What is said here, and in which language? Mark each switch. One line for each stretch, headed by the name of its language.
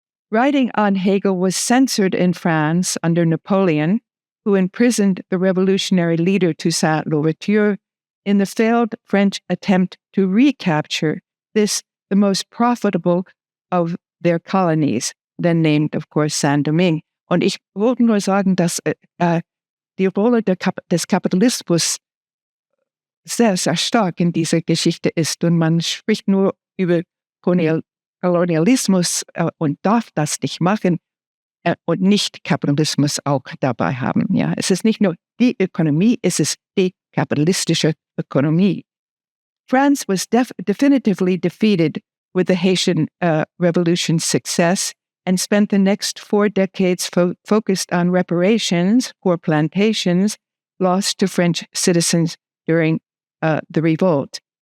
English: Writing on Hegel was censored in France under Napoleon, who imprisoned the revolutionary leader Toussaint Louverture in the failed French attempt to recapture the most profitable of their colonies, then named, of course, Saint-Domingue.
German: Und ich wollte nur sagen, dass die Rolle des Kapitalismus sehr, sehr stark in dieser Geschichte ist. Und man spricht nur über Kolonialismus und darf das nicht machen und nicht Kapitalismus auch dabei haben. Ja? Es ist nicht nur die Ökonomie, es ist die kapitalistische Ökonomie.
English: France was definitively defeated with the Haitian Revolution's success and spent the next 4 decades focused on reparations for plantations lost to French citizens during the revolt.